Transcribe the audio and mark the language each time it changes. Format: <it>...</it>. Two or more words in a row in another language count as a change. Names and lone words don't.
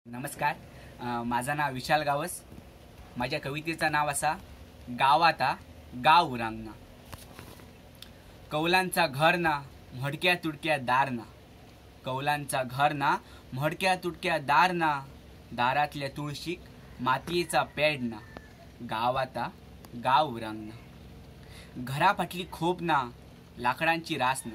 <mr>नमस्कार. माझं नाव विशाल गावस. माझ्या कवितेचं नाव असा गावाता गाव उरांगना.</mr> <kok>कौलांचा घर ना म्हडक्या तुडक्या दार ना. कौलांचा घर ना म्हडक्या तुडक्या दार ना. दारातल्या तुळशीक मातीयेचा पेड ना. गावाता गाव उरांगना. घराफाटली खोप ना लाकडांची रास ना.</kok>